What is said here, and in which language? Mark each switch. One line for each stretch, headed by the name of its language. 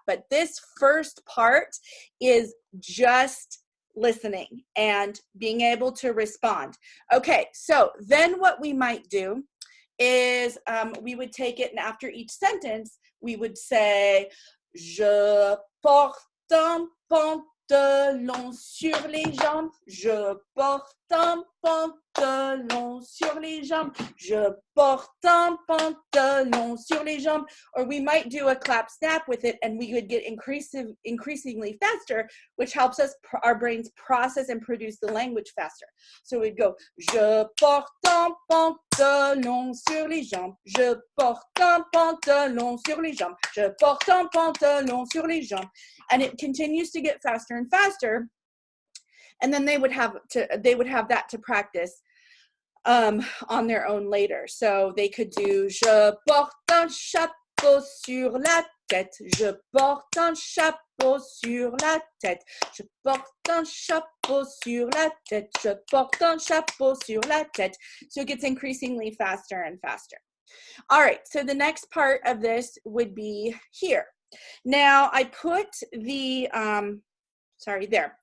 English: But this first part is just listening and being able to respond. Okay, so then what we might do is we would take it, and after each sentence, we would say,
French: je porte un pantalon sur les jambes. Je porte un pantalon sur les jambes. Je porte un pantalon sur les jambes.
English: Or we might do a clap snap with it, and we would get increasingly faster, which helps us, our brains process and produce the language faster. So we'd go,
French: je porte un pantalon sur les jambes. Je porte un pantalon sur les jambes. Je porte un pantalon sur les jambes.
English: And it continues to get faster and faster. And then they would have that to practice on their own later. So they could do,
French: je porte un chapeau sur la tête. Je porte un chapeau sur la tête. Je porte un chapeau sur la tête. Je porte un chapeau sur la tête.
English: So it gets increasingly faster and faster. All right, so the next part of this would be here. Now I put the, sorry, there.